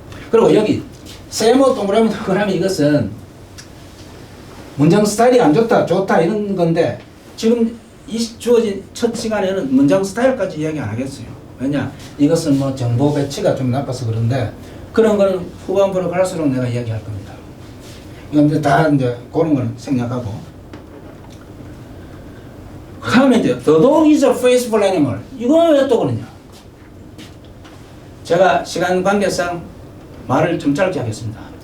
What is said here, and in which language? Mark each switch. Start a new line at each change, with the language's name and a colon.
Korean: 그리고 여기 세모 동그라미 이것은 문장 스타일이 안 좋다, 좋다 이런 건데 지금 이 주어진 첫 시간에는 문장 스타일까지 이야기 안 하겠어요. 왜냐? 이것은 뭐 정보 배치가 좀 나빠서 그런데 그런 거는 후반부로 갈수록 내가 이야기할 겁니다. 이건 다 이제 그런 거는 생략하고.
English: 그 다음에 이제 The dog is a faithful animal.
Korean: 이거 왜 또 그러냐? 제가 시간 관계상 말을 좀 짧게 하겠습니다.